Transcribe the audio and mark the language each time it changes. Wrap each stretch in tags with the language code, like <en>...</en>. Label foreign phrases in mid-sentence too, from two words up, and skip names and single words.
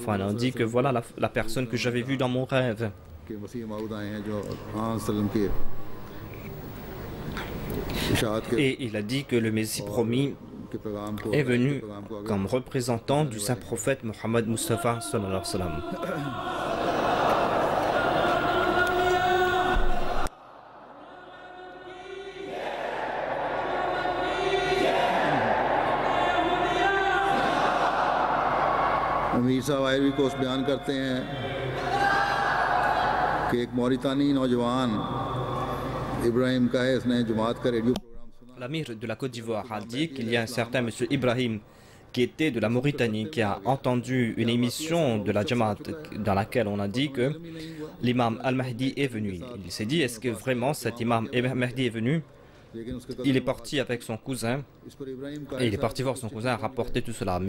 <fr>Il a dit que voilà la personne que j'avais vue dans mon rêve. Et il a dit que le Messie promis est venu comme représentant du saint prophète Mohammed Mustafa</fr> <ar>صلى الله عليه وسلم.</ar> <ur>امیر صاحب آئیوری کوسٹ بیان کرتے ہیں کہ ایک موریتانی نوجوان ابراہیم کا ہے، اس نے جماعت کا ریڈیو پروگرام سنا.</ur> <fr>L'amir de la Côte d'Ivoire a dit qu'il y a un certain monsieur Ibrahim qui était de la Mauritanie, qui a entendu une émission de la Jamaat dans laquelle on a dit que l'imam Al-Mahdi est venu. Il s'est dit, est-ce que vraiment cet imam Al-Mahdi est venu? Il est parti avec son cousin et il est parti voir son cousin rapporter tout cela.</fr>